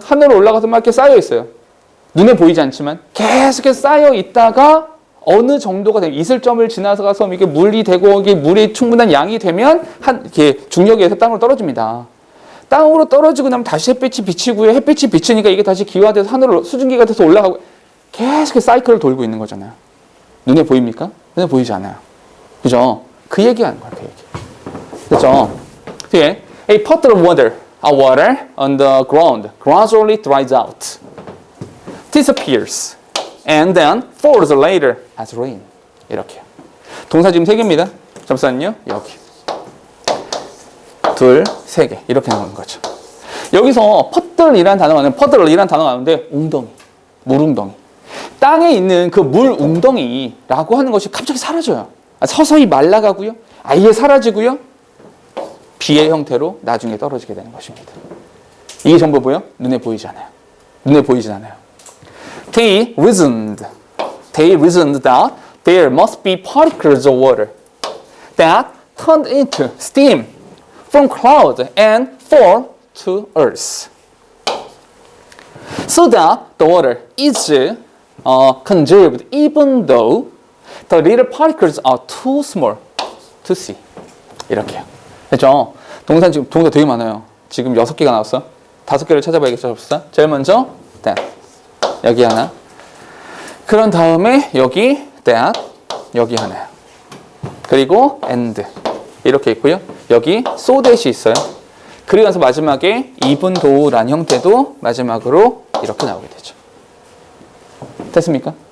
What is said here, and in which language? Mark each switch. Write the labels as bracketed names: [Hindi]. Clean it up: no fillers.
[Korean] 하늘로 올라가서 막 이렇게 쌓여 있어요. 눈에 보이지 않지만 계속해서 쌓여 있다가 어느 정도가 되면 이슬점을 지나서 이게 물이 되고 이게 물이 충분한 양이 되면 이렇게 중력에 의해서 땅으로 떨어집니다. 땅으로 떨어지고 나면 다시 햇빛이 비치고요. 햇빛이 비치니까 이게 다시 기화돼서 하늘로 수증기가 돼서 올라가고 계속 사이클을 돌고 있는 거잖아요. 눈에 보입니까? 눈에 보이지 않아요. 그죠? 그 얘기하는 거예요. 그 얘기. 그죠? 뒤에 [English] a puddle of water on the ground gradually dries out, disappears, and then falls later as rain. [Korean] 이렇게요. 동사 지금 3개입니다. 잠시만요. 여기. 2, 3개. 이렇게 나오는 거죠. 여기서 puddle이라는 단어가 나오는데 웅덩이, 물웅덩이. 땅에 있는 그 물 웅덩이라고 하는 것이 갑자기 사라져요. 서서히 말라가고요. 아예 사라지고요. 비의 형태로 나중에 떨어지게 되는 것입니다. 이게 전부 뭐예요? 눈에 보이지 않아요. 눈에 보이진 않아요. [English] They reasoned that there must be particles of water that turned into steam from cloud and fall to earth. So that the water is conserved even though the little particles are too small to see. [Korean] 이렇게요. 됐죠? 동사 지금 동사 되게 많아요. 지금 6개가 나왔어. 5개를 찾아봐야겠죠, 접수사. 제일 먼저 that. 여기 하나. 그런 다음에 여기 that. 여기 하나. 그리고 and. 이렇게 있고요. 여기 so that이 있어요. 그리고 나서 마지막에 even though란 형태도 마지막으로 이렇게 나오게 되죠. 됐습니까?